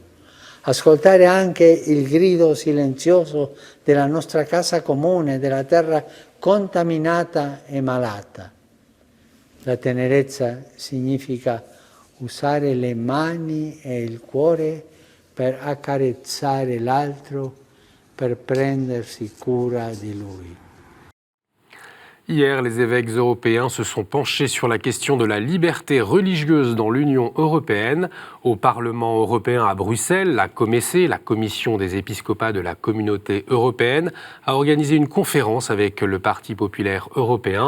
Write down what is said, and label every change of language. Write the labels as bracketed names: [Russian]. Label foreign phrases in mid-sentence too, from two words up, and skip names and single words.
[Italian] Ascoltare anche il grido silenzioso della nostra casa comune, della terra contaminata e malata. La tenerezza significa usare le mani e il cuore per accarezzare l'altro, per prendersi cura di lui. [French] Hier, les évêques européens se sont penchés sur la question de la liberté religieuse dans l'Union européenne. Au Parlement européen à Bruxelles, la COMECE, la Commission des épiscopats de la Communauté européenne, a organisé une conférence avec le Parti populaire européen.